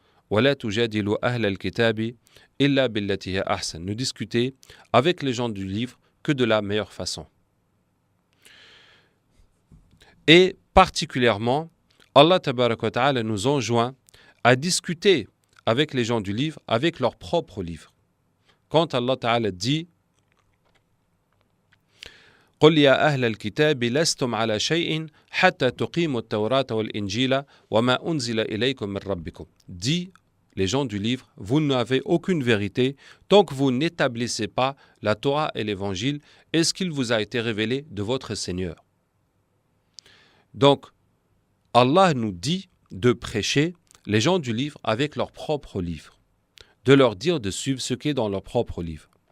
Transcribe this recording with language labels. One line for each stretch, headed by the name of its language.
Arabic: وَلَا تُجَادِلُوا أَهْلَ الْكِتَابِ إِلَّا بِالَّتِي هِيَ أَحْسَنُ.
French: Ne discuter avec les gens du livre que de la meilleure façon. Et particulièrement, Allah tabaraka wa ta'ala nous enjoint à discuter avec les gens du livre, avec leur propre livre. Quand Allah ta'ala dit
Arabic: قل يا أهل الكتاب لستم على شيء حتى تقيموا التوراة والإنجيل وما أنزل إليكم من ربكم.
French: Dit les gens du livre, vous n'avez aucune vérité tant que vous n'établissez pas la Torah et l'Évangile et ce qu'il vous a été révélé de votre Seigneur. Donc, Allah nous dit de prêcher les gens du livre avec leur propre livre, de leur dire de suivre ce qui est dans leur propre livre.